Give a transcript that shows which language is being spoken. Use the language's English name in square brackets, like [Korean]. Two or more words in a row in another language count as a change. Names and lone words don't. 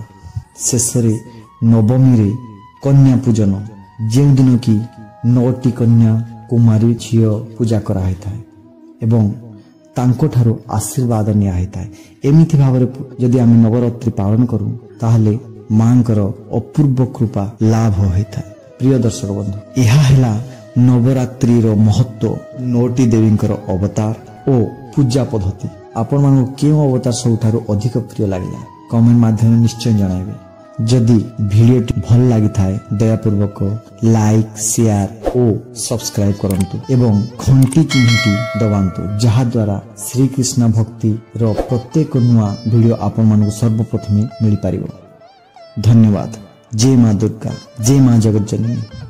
[Odia] ଶେଷରେ ନବମୀ ରେ କନ୍ୟା ପୂଜନ, ଜେଉ ଦିନ କୀ 9ଟୀ କନ୍ୟା କୁମାରୀ ଝିଓ ପୂଜା କରା ହୈତାଇ ଏବଂ ତାଙ୍କୋ ଠାରୋ ଆଶୀର୍ବାଦ ନିଆ ହୈତାଇ। ଏମିତି ଭାବରେ ଜଦି ଆମେ ନବରାତ୍ରି ପାଳନ କରୂ ତାହଲେ ମାଙ୍କର ଅପୂର୍ବ କୃପା ଲାଭ ହୋଇତାଇ। ପ୍ରିୟ ଦର୍ଶକ ବନ୍ଧୁ, ଏହା ହୈଲା ନବରାତ୍ରି ରୋ ମହତ୍ୱ, 9ଟୀ ଦେବୀଙ୍କର ଅବତାର ଔର ପୂଜା ପଦ୍ଧତି। ଆପଣ ମାନୂ କେଉ ଅବତାର ସବୁଠାରୁ ଅଧିକ ପ୍ରିୟ ଲାଗିଲା କମେଣ୍ଟ ମାଧ୍ୟମ ନିଶ୍ଚୟ ଜଣାଇବେ। ଜଦି ଭିଡିଓ ଭଲ ଲାଗି ଥାଏ ଦୟାପୂର୍ବକ [English] like, share [Odia] ଔର ସବସ୍କ୍ରାଇବ କରନ୍ତୁ ଏବଂ ଘଣ୍ଟି ଚିନ୍ହଟୀ ଦବାନ୍ତୁ, ଜହା ଦ୍ୱାରା ଶ୍ରୀ କୃଷ୍ଣ ଭକ୍ତି ରୋ ପ୍ରତ୍ୟେକ ନୁଆ ଭିଡିଓ ଆପଣ ମାନୂ ସର୍ବପ୍ରଥମେ ମିଳୀ ପାରିବୋ। ଧନ୍ୟବାଦ। ଜୟ ମାଁ ଦୁର୍ଗା, ଜୟ ମାଁ ଜଗତ ଜନନୀ।